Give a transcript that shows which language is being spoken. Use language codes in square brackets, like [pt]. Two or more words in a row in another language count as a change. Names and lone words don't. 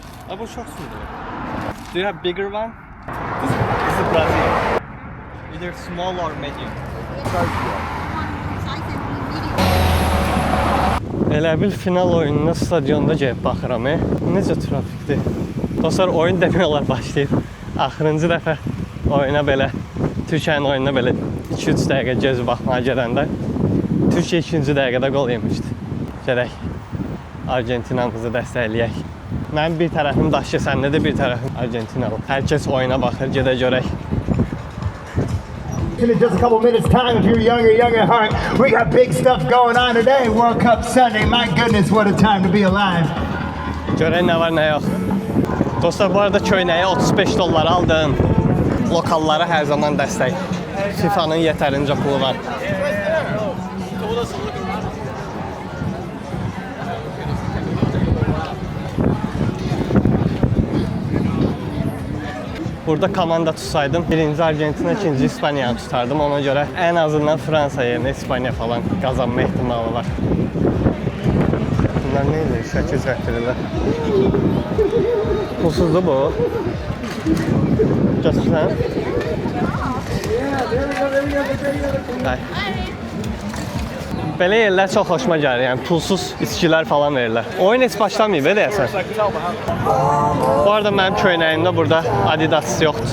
[tr] Bu çok sınırlı. [en] Do you have bigger one? This is Brazil. Either small or medium. [az] Elə bil final oyununa stadionda gəlib baxıram. Necə trafikdir. Dostlar, oyun demək olar başlayıb. Axırıncı dəfə oyuna belə, Türkiyənin oyununa belə 2-3 dəqiqə gözü baxmağa gələndə Türkiyə 2-ci dəqiqədə qol yemişdi. Gələk Argentinamızı dəstəkləyək. Mənim bir tərəfim Daşkə, səndə də bir tərəfim Argentinalı. Hər kəs oyuna baxır, gedə görək. [en] In just a couple minutes time, if you're young at heart, we got big stuff going on today. World Cup Sunday. My goodness, what a time to be alive. [az] Görək nə var, nə yox. Dostlar, bu arada köynəyə 35 dollar aldım. Lokallara hər zaman dəstək. FIFA'nın yetərincə pulu var. Burada komanda tutsaydım, birinci Argentina, ikinci İspanya'yı tutardım. [tr] Ona göre en azından Fransa yerine İspanya falan kazanma ihtimali var. Bunlar neydi? [az] Şəkil çəkdirirlər. Pulsuzdur bu. Göstərsən. Belə yerlər çox xoşuma gəlir, yəni pulsuz içkilər falan verirlər. Oyun heç başlamayıb, deyəsən. Bu arada mənim köynəyimdə burada Adidas yoxdur.